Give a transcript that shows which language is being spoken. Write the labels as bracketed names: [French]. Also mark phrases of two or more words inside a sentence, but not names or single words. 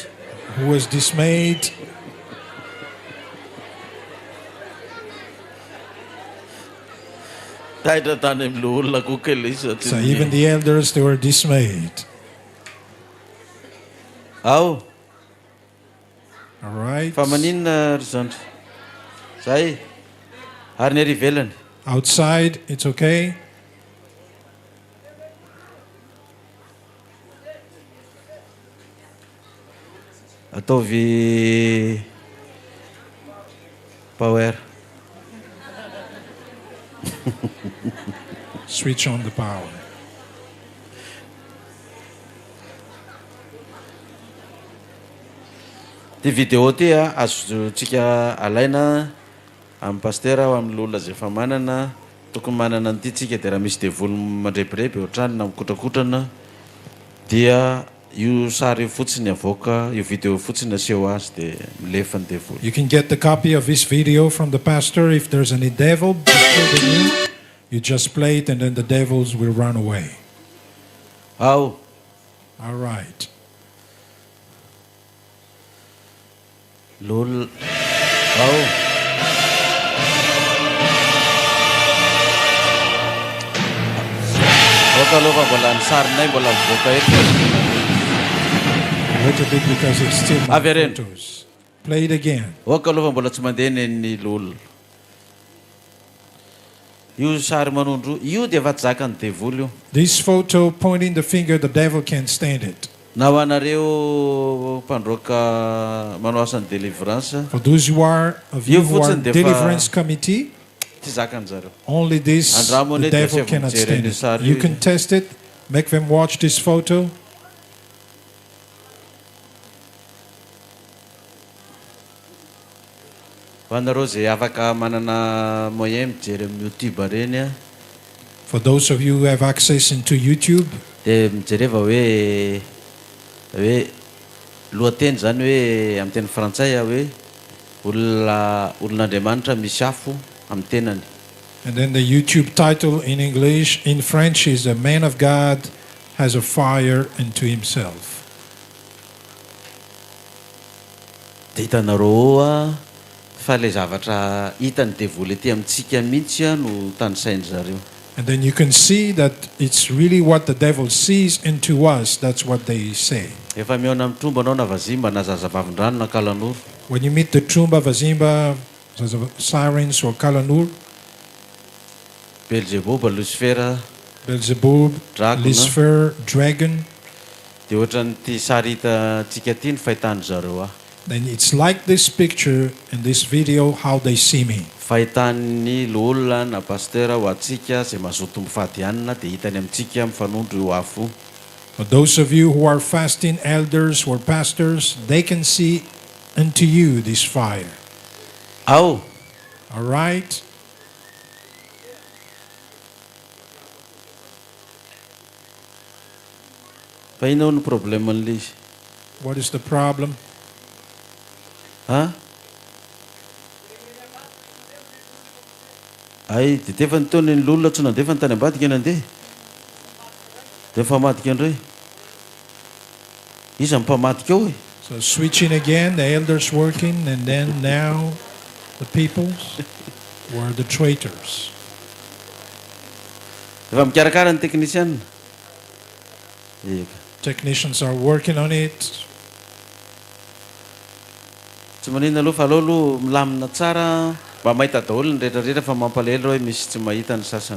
[English] Who was dismayed? [Malagasy] Taitra tany amin'ny olona koa le izy. [English] So even the elders, they were dismayed. [Malagasy] Ao. [English] All right. [Malagasy] Fa maninona ry zandry? Zay. Ary ny ary ivelany. [English] Outside, it's okay. [Malagasy] Ataovy power. [English] Switch on the power. [Malagasy] Ty vidéo ty azotsika alaina amin'ny pasteur amin'ny olona zay efa manana, tokony manana an'ity tsika dia raha misy devoly mandrepirepy ohatrany na mikotrakotrana dia io sary fotsiny avoaka, io vidéo fotsiny aseho azy dia milefa ny devoly. [English] You can get the copy of this video from the pastor. If there's any devil, you just play it and then the devils will run away. [Malagasy] Ao. [English] All right. Lol. [Malagasy] Ao. Aloha mbola ny sarinay mbola mivoaka eto. [English] Wait a bit because it's still my photos. Play it again. [Malagasy] Oka aloha mbola tsy mandeha ny lol. Io sary manondro, io dia efa tsy zakany devoly io. [English] This photo pointing the finger, the devil can't stand it. [Malagasy] Na ho anareo mpandroaka manao asan'ny deliverance. [English] For those who are deliverance committee, [Malagasy] tsy zakany zareo. [English] only this, the devil cannot stand it. You can test it, make them watch this photo. [Malagasy] Hoanareo zay afaka manana moyen mijery amin'ny YouTube reny. [English] For those of you who have access into YouTube, [Malagasy] dia mijereva hoe lohateny zany hoe amin'ny teny frantsay hoe olon'Andriamanitra misy afo amin'ny tenany. [English] And then the YouTube title in English, in French, is "A Man of God has a fire into himself." [Malagasy] Dia hitanareo fa le zavatra hitany devoly ety amintsika mihitsy no tanisainy zareo. [English] And then you can see that it's really what the devil sees into us. That's what they say. [Malagasy] Efa miona amin'ny tromba anao na vazimba na zazavavin-drano na kalanoro. [English] When you meet the Trumba, Vazimba, Sirens or Kalanur, Beelzebub, Lucifer, Beelzebub, Dracula. Lucifer, dragon. [Malagasy] Dia ohatran'ity sary hitantsika ty ny fahitany zareo aho. [English] Then it's like this picture in this video how they see me. [Malagasy] Fahitan'ny olona na pastera ho atsika izay mazoto mifadianina dia hitany amintsika mifanondro eo afo. [English] For those of you who are fasting elders or pastors, they can see unto you this fire. [Malagasy] Ao, [English] All right? [Malagasy] fa inao ny probleman'ilay izy? [English] What is the problem? Ha? [Malagasy] Ay, dia tefa nytaony ny olona tsy nandefa ny tany ambadika nandeha. Dia mifamadika indray. Iza mimpamadika ao e? [English] So switching again, the elders working, and then now the peoples were the traitors. [Malagasy] Efa mikarakara ny teknisianina. Eka. [English] Technicians are working on it. [Malagasy] Tsy maninona aloha fa aleo aloha milamina tsara mba mahita daholo ny rehetrarehetra fa mampalahelo hoe misy tsy mahita ny sasany.